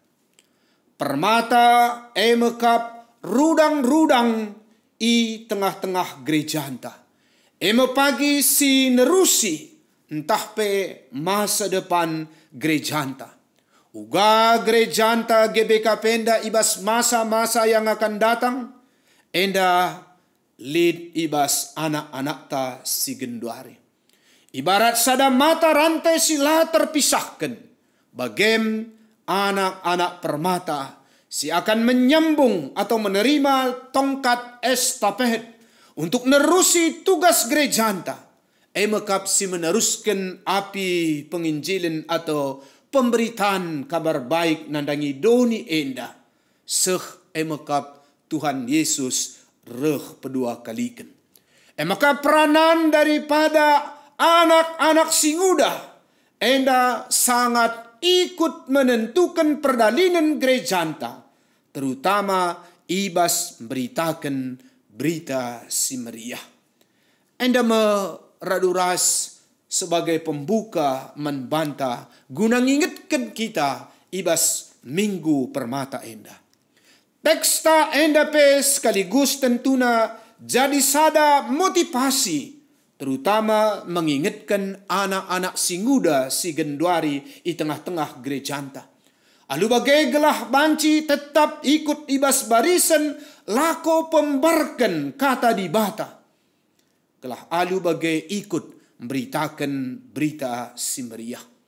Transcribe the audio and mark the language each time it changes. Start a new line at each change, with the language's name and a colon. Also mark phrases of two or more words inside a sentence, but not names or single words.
Batak Karo: Permata emekap rudang-rudang i tengah-tengah gereja anta. Eme pagi si nerusi entah pe masa depan gereja anta. Uga gereja anta GBK Penda ibas masa-masa
Indonesian: yang akan datang,
Batak Karo: enda lid ibas anak-anak ta si genduari.
Indonesian: Ibarat sada mata rantai sila terpisahkan,
Batak Karo: bagem anak-anak permata si
Indonesian: akan menyambung atau menerima tongkat estafet untuk
Batak Karo: nerusi tugas gereja anta. Emekap si
Indonesian: meneruskan api penginjilan atau pemberitaan kabar baik
Batak Karo: nandangi doni enda. Seh emekap Tuhan Yesus reh pedua kalikan. Emekap peranan daripada anak-anak singuda enda
Indonesian: sangat ikut menentukan
Batak Karo: perdalinan gereja anta. Terutama ibas beritakan berita si meriah. Enda meraduras
Indonesian: sebagai pembuka
Batak Karo: membanta guna ngingetkan kita ibas minggu permata enda. Teksta enda pe
Indonesian: sekaligus tentuna jadi sada motivasi, terutama mengingatkan anak-anak
Batak Karo: singuda si genduari
Indonesian: di tengah-tengah
Batak Karo: gereja anta. Alu bagai gelah banci tetap ikut ibas barisan lako pembarkan kata dibata. Gelah alu bagai
Indonesian: ikut memberitakan berita
Batak Karo: si meriah.